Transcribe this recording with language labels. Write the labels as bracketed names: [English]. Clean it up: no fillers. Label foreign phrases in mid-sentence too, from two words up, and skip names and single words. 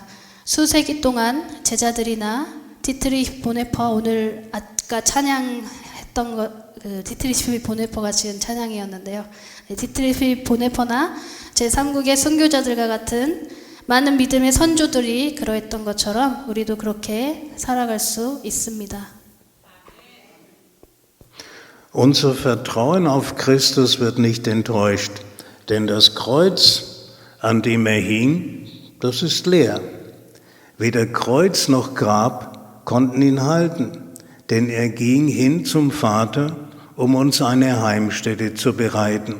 [Korean] 수세기 동안 제자들이나 디트리히 보네퍼, 오늘 아까 찬양했던 디트리히 보네퍼가 지은 찬양이었는데요. 디트리히 보네퍼나 제3국의 선교자들과 같은 많은 믿음의 선조들이 그러했던 것처럼 우리도 그렇게 살아갈 수 있습니다. [German] Unser Vertrauen auf Christus wird nicht enttäuscht, denn das Kreuz, an dem er hing, das ist leer. Weder Kreuz noch Grab konnten ihn halten, denn er ging hin zum Vater, um uns eine Heimstätte zu bereiten.